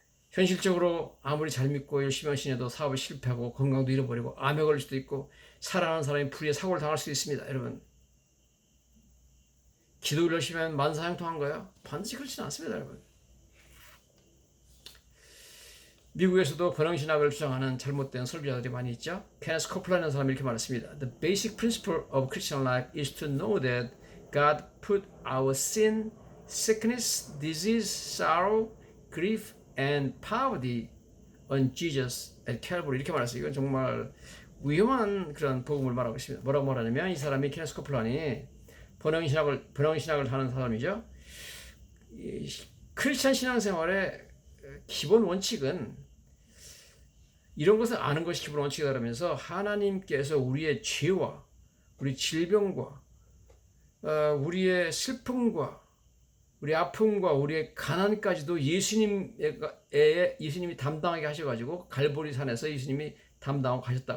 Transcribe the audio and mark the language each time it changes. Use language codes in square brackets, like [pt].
[ko] 현실적으로 아무리 잘 믿고 열심히 헌신해도 사업에 실패하고 건강도 잃어버리고 암에 걸릴 수도 있고 사랑하는 사람이 불의에 사고를 당할 수도 있습니다. 여러분, 기도를 열심히 하면 만사형통한 거예요? 반드시 그렇지는 않습니다. 여러분, 미국에서도 번영신학을 주장하는 잘못된 설교자들이 많이 있죠. 케네스 코플라라는 사람이 이렇게 말했습니다. [en] The basic principle of Christian life is to know that God put our sin, sickness, disease, sorrow, grief, and poverty on Jesus at Calvary. [ko] 이렇게 말했어요. 이건 정말 위험한 그런 복음을 말하고 있습니다. 뭐라고 말하냐면 이 사람이 케네스 코플란이 번영신학을 하는 사람이죠. 크리스찬 신앙생활의 기본 원칙은 이런 것을 아는 것이 기본 원칙이다 그러면서 하나님께서 우리의 죄와 우리 질병과 우리의 슬픔과 우리 아픔과 우리의 가난까지도 예수님이 담당하게 하셔가지고 갈보리 산에서 예수님이 담당하고 가셨다.